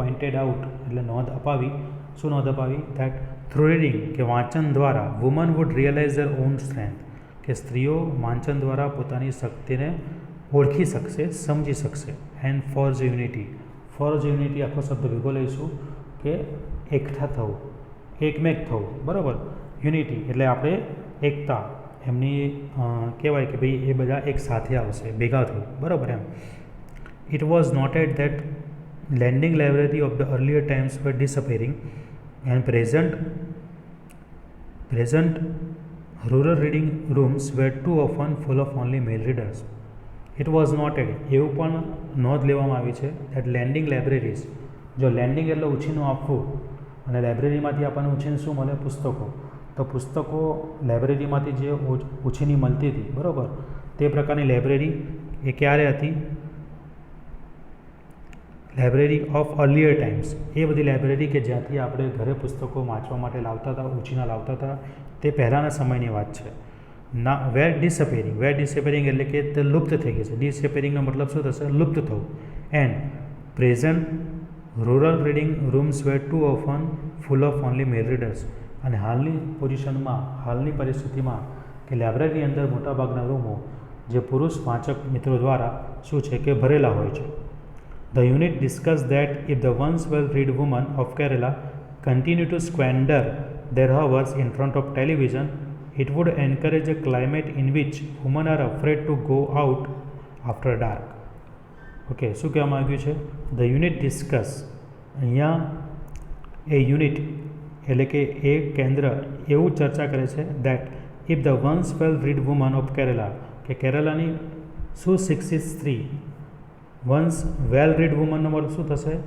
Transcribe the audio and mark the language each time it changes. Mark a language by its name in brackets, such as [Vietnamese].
[Gujarati] Pointed out એટલે નોંધ અપાવી. શું નોંધ અપાવી? [English] that through reading [Gujarati] કે વાંચન દ્વારા [English] woman would realise their own strength, [Gujarati] કે સ્ત્રીઓ વાંચન દ્વારા પોતાની શક્તિને ઓળખી શકશે, સમજી શકશે. [English] and forge unity, forge unity [Gujarati] આખો શબ્દ ભેગો લઈશું કે એકઠા થવું, એકમેક થવું. બરાબર. યુનિટી એટલે આપણે એકતા, એમની કહેવાય કે ભાઈ એ બધા એક સાથે આવશે, ભેગા થવું. બરાબર એમ. [English] It was noted that lending library of the earlier times were disappearing and present rural reading rooms were too often full of only male readers. It was noted, [Gujarati] એવું પણ નોંધ લેવામાં આવી છે [English] that lending libraries, [Gujarati] જો landing એટલે ઉછીનું આપવું, અને લાઇબ્રેરીમાંથી આપણને ઉછીનું શું મળે? પુસ્તકો. તો પુસ્તકો લાઇબ્રેરીમાંથી જે ઉછીની મળતી હતી, બરાબર, તે પ્રકારની લાઇબ્રેરી એ ક્યારે હતી? [English] library of earlier times, [Gujarati] એ બધી લાઇબ્રેરી કે જ્યાંથી આપણે ઘરે પુસ્તકો વાંચવા માટે લાવતા હતા, ઉછીના લાવતા હતા, તે પહેલાંના સમયની વાત છે. ના [English] were disappearing, were disappearing [Gujarati] એટલે કે તે લુપ્ત થઈ ગઈ છે. ડિસઅપેરિંગનો મતલબ શું થશે? લુપ્ત થવું. [English] and present rural reading rooms were too often full of only male readers, [Gujarati] અને હાલની પોઝિશનમાં, હાલની પરિસ્થિતિમાં કે લાઇબ્રેરીની અંદર મોટાભાગના રૂમો જે પુરુષ વાંચક મિત્રો દ્વારા શું છે કે ભરેલા હોય છે. [English] The unit discussed that if the once well-read women of Kerala continue to squander their hours in front of television, it would encourage a climate in which women are afraid to go out after dark. [Gujarati] Okay, શું કહેવામાં આવ્યું છે? [English] the unit discuss, [Gujarati] અહીંયા એ unit એટલે કે એ કેન્દ્ર એવું ચર્ચા કરે છે [English] that if the ones well read woman of Kerala, [Gujarati] કે કેરેલાની સુશિક્ષિત સ્ત્રી, વન્સ વેલ રીડ વુમનનો મતલબ શું થશે?